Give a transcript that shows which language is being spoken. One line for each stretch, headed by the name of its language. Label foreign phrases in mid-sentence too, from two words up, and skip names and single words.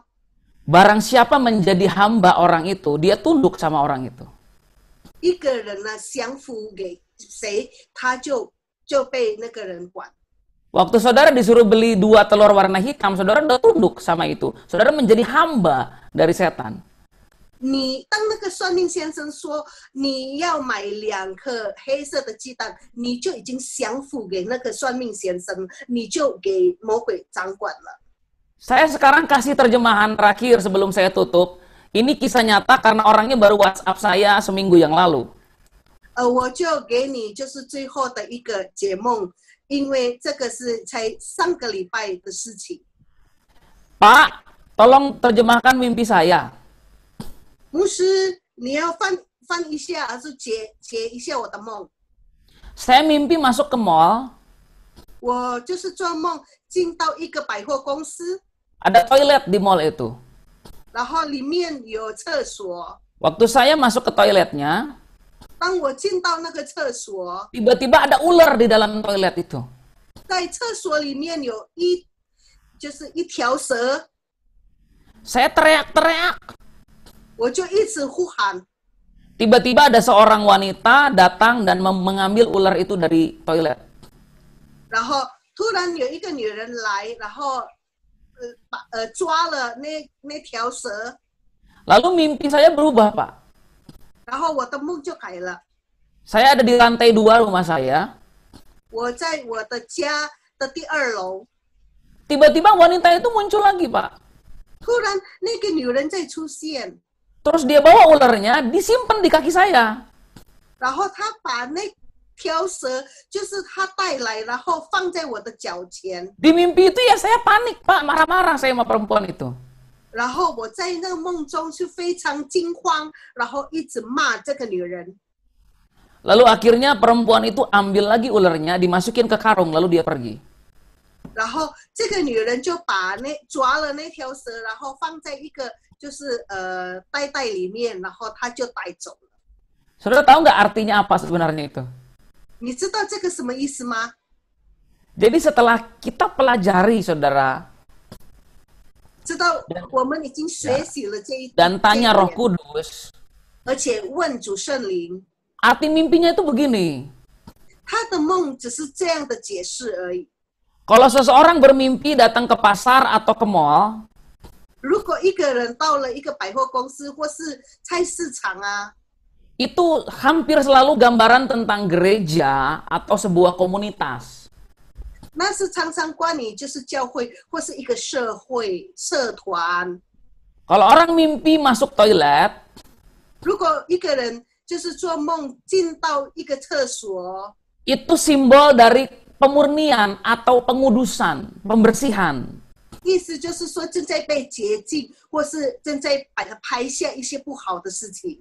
Indonesian: barang siapa menjadi hamba orang itu, dia tunduk sama orang itu.
Chinese: 一个人呢降服给谁，他就被那个人管。
Indonesian: Waktu saudara disuruh beli 2 telur warna hitam, saudara udah tunduk sama itu. Saudara menjadi hamba dari setan.
Chinese: 你当那个算命先生说你要买2颗黑色的鸡蛋，你就已经降服给那个算命先生，你就给魔鬼掌管了。
Indonesian: Saya sekarang kasih terjemahan terakhir sebelum saya tutup. Ini kisah nyata karena orangnya baru WhatsApp saya seminggu yang lalu.
Chinese: 我就给你就是最后的一个解梦，因为这个是才上个礼拜的事情。
Indonesian: Pak, tolong terjemahkan mimpi saya.
Chinese: 牧师，你要翻一下，还是解一下我的梦？
Indonesian: Saya mimpi masuk ke mall,
Chinese: 我就是做梦进到一个百货公司，
Indonesian: ada toilet di mall itu.
Chinese: 然后里面有厕所。
Indonesian: Waktu saya masuk ke toiletnya,
Chinese: 当我进到那个厕所，
Indonesian: tiba-tiba ada ular di dalam toilet itu.
Chinese: 在厕所里面有就是一条蛇，
Indonesian: Saya teriak-teriak.
Chinese: 我就一直呼喊。
Indonesian: Tiba-tiba ada seorang wanita datang dan mengambil ular itu dari toilet.
Chinese: 然后突然有一个女人来，然后抓了那条蛇，
Indonesian: Lalu mimpi saya berubah, Pak.
Chinese: 然后我的梦就改了。
Indonesian: Saya ada di lantai 2 rumah saya.
Chinese: 我在我的家的第2楼，
Indonesian: Tiba-tiba wanita itu muncul lagi, Pak.
Chinese: 突然那个女人再出现，
Indonesian: Terus dia bawa ularnya, disimpan di kaki saya.
Chinese: 然后她把那条蛇就是她带来，然后放在我的脚前，
Indonesian: Di mimpi itu ya saya panik, Pak. Marah-marah saya sama perempuan itu.
Chinese: 然后我在那个梦中是非常惊慌，然后一直骂这个女人。
Indonesian: Lalu akhirnya perempuan itu ambil lagi ularnya, dimasukin ke karung, lalu dia pergi.
Chinese: 然后这个女人就把抓了那条蛇，然后放在一个就是袋里面，然后她就带走了。
Indonesian: Saudara tahu nggak artinya apa sebenarnya itu?
Chinese: 你知道这个什么意思吗？
Indonesian: Jadi setelah kita pelajari, saudara,
Chinese: 知道我们已经学习了这一
Indonesian: dan tanya
Chinese: 这一
Indonesian: Roh
Chinese: 点
Indonesian: Kudus,
Chinese: 而且问主圣灵，
Indonesian: arti mimpinya itu begini.
Chinese: 他的梦只是这样的解释而已。
Indonesian: Kalau seseorang bermimpi datang ke pasar atau ke mall,
Chinese: 如果一个人到了一个百货公司或是菜市场啊，
Indonesian: itu hampir selalu gambaran tentang gereja atau sebuah komunitas.
Chinese: 那是常常关于就是教会或是一个社会社团。
Indonesian: Kalau orang mimpi masuk toilet,
Chinese: 如果一个人就是做梦进到一个厕所，
Indonesian: itu simbol dari pemurnian atau pengudusan, pembersihan.
Chinese: 意思就是说正在被洁净，或是正在把它拍下一些不好的事情。